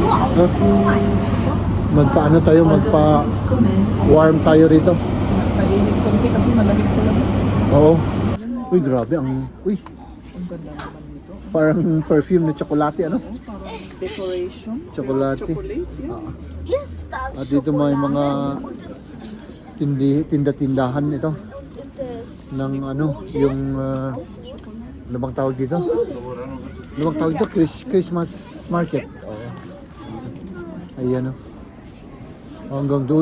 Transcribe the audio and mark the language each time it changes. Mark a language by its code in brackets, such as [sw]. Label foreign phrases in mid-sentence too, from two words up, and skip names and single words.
[tl] Magpaano tayo, magpa-warm tayo rito. Kainit konti kasi malamig sa labas. Oo. Uy, grabe uy, Ang ganda naman dito. parang perfume na tsokolate, ano? Parang decoration. Tsokolate. Chocolate. Yeah. [de] hier ist das. [tl] At dito may mga tinda-tindahan ito [de] Ist das? [tl] ng ano, yung ano bang tawag dito? Ano bang tawag dito? [en] Christmas market. [tl] Oo. Ayan o. Hanggang doon.